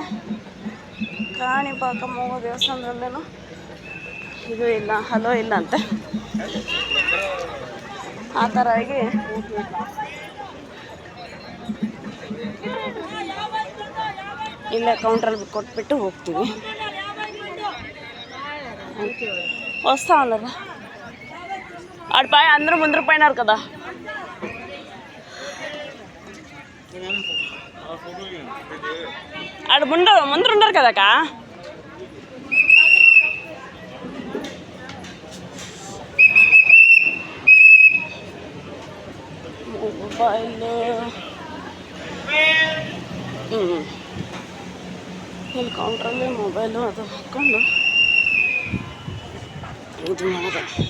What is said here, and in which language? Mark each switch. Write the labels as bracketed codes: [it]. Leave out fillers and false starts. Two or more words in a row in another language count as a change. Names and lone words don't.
[kn] ಕಾಣಿಪಾಕ ಮೂಗು ದೇವಸ್ಥಾನದಲ್ಲೇನು ಇದು ಇಲ್ಲ, ಹಲೋ ಇಲ್ಲ ಅಂತೆ. ಆ ಥರ ಆಗಿ ಇಲ್ಲೇ ಕೌಂಟ್ರಲ್ಲಿ ಕೊಟ್ಬಿಟ್ಟು ಹೋಗ್ತೀವಿ. [te] వస్తా ఉన్నారు ఆడిపై అందరూ ముందర పోయినారు కదా. ఆడ ముందర ఉన్నారు కదక్క. [kn] ಮೊಬೈಲ್ ಇಲ್ಲಿ ಕೌಂಟ್ರಲ್ಲಿ ಮೊಬೈಲು ಅದು ಹಾಕ್ಕೊಂಡು ಇದು ಮಾಡೋದು.